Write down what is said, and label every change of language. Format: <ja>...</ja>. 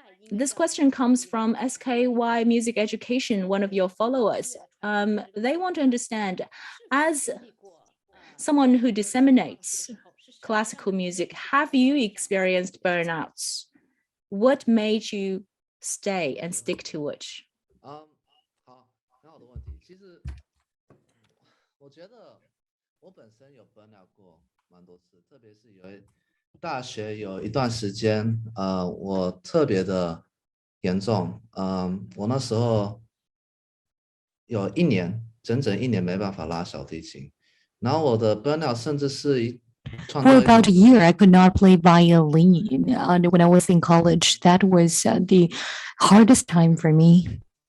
<en>This question comes from SKY Music Education, one of your followers. They want to understand, as someone who disseminates classical music, have you experienced burnouts? What made you stay and stick to it?</en> <zh>好，很好的问题。其实我觉得我本身有 burn out 过蛮多次，特别是大学有一段时间，我特别的严重，我那时候有整整一年没办法拉小提琴，然后我的 burn out 甚至是</zh> <en>For about a year, I could not play violin. And when I was in college, that was the hardest time for me.</en>